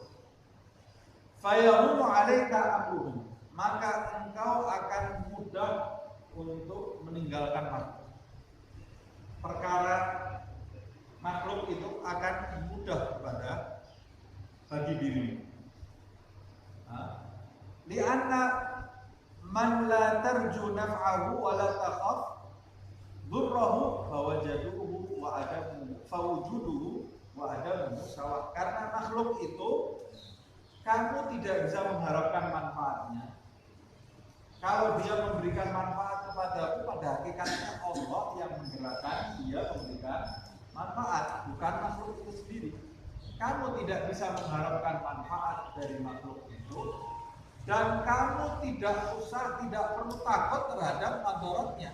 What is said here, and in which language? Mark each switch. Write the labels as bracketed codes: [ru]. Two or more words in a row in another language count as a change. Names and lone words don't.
[ar] فيهون عليك أمرهم, [id] maka engkau akan mudah untuk meninggalkan makhluk. Perkara makhluk itu akan mudah kepada bagi dirimu. [ar] لأن من لا ترجو نفعه ولا تخاف ضره فوجوده وعدمه فوجوده وعدمه سواء. [id] Karena makhluk itu kamu tidak bisa mengharapkan manfaatnya. Kalau dia memberikan manfaat kepadamu, pada hakikatnya Allah yang menggerakkan dia memberikan manfaat, bukan makhluk itu sendiri. Kamu tidak bisa mengharapkan manfaat dari makhluk itu, dan kamu tidak perlu takut terhadap mandorotnya.